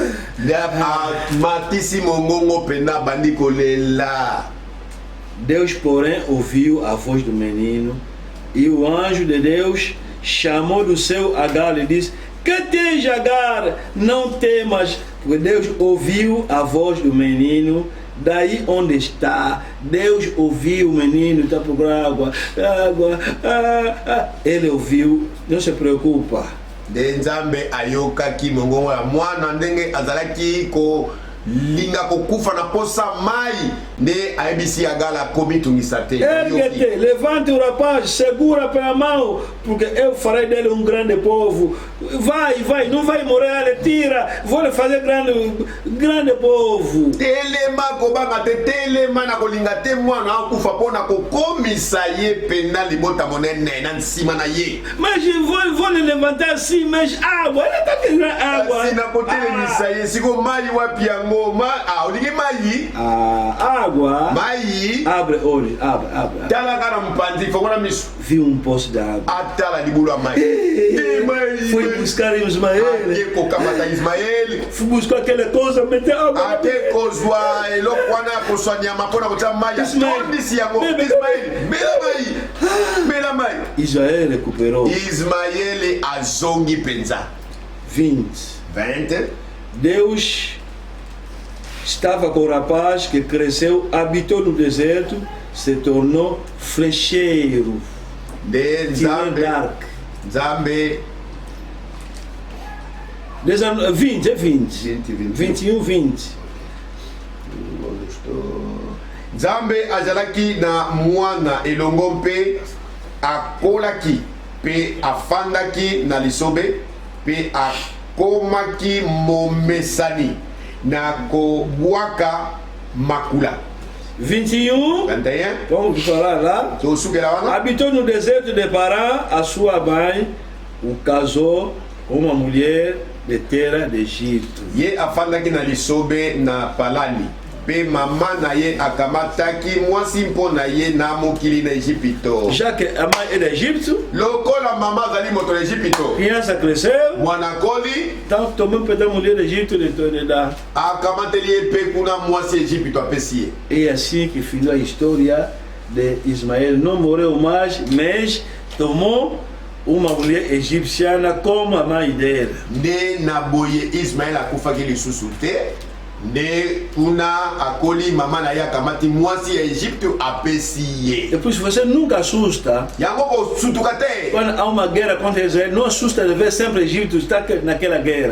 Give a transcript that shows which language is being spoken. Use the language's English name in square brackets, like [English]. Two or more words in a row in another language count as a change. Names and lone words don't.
[Portuguese] Deus, porém, ouviu a voz do menino, e o anjo de Deus chamou do céu Agar e disse: que tens, Agar? Não temas, porque Deus ouviu a voz do menino. Daí onde está, Deus ouviu o menino, está por água. Ele ouviu, não se preocupa. [Lingala] De Nzambe ayoka ki mongongo ya mwana ndenge azalaki ko linga kokufa na posa mai nde aibisi Agala komi tungisa te. [Portuguese] Ergue-te, levante o rapaz, segura pela mão, porque eu farei dele um grande povo. Vai, não vai morrer, tira, vou lhe fazer grande povo. [Lingala] Telema kobanga te, telema na kolinga te mwana akufa pona kokomisa ye pena libota monene na nsima na ye. [Portuguese] Mas vou lhe levantar assim, mas água, ele tá querendo água. [Lingala] Assim na kotelemisa ye, siko mai wapi yango, olingi mai? [Portuguese] Água. [Lingala] Mai. [Portuguese] Abre olhos, abre. [Lingala] Tala kana mpanzi, fongona misu. [Portuguese] Viu um poço de água. [Lingala] Atala libula mai. [Portuguese] Foi buscar Ismael. [Lingala] Eko kamata Ismael. [Portuguese] Foi buscar aquela coisa, meter água. [Lingala] Ate kozwa elokwana koswa nyama pona kota mai. Tondisi yango. Ismael, bela mai. [Portuguese] Israel recuperou. [Lingala] Ismael azongi penza. 20. [Portuguese] Deus estava com o rapaz que cresceu, habitou no deserto, se tornou flecheiro. [Lingala] De Nzambe. 21, 20. Nzambe azalaki na mwana elongo mpe akolaki mpe afandaki na lisobe mpe akomaki momesani na kobwaka makula. 21. [Portuguese] Vamos falar lá. Habitou no deserto de Pará, a sua mãe o casou com uma mulher de terra de Egito. [Lingala] Ye afandaki na lisobe na Palani. Pe mama na ye akamataki mwasi mpo na ye na mokili na Egipto. [Portuguese] Já que a mãe é de Egito, [Lingala] lokola mama azali moto na Egipto, [Portuguese] criança cresceu, [Lingala] mwana koli, [Portuguese] então tomou um pedaço de mulher de Egito de dar. [Lingala] Akamateli ye pe kuna mwasi Egipto apesi ye. [Portuguese] É assim que findou a história de Ismael. Não morreu mais, mas tomou uma mulher egípcia como a mãe dela. [Lingala] Nde na boye Ismael akufaki lisusu te. Nde kuna akoli mama na ye akamati mwasi ya Egipto apesi ye. [Portuguese] Depois você nunca assusta. [Lingala] Yango kosutuka te. [Portuguese] Quando há uma guerra contra Israel, não assusta de ver sempre Egito estar naquela guerra.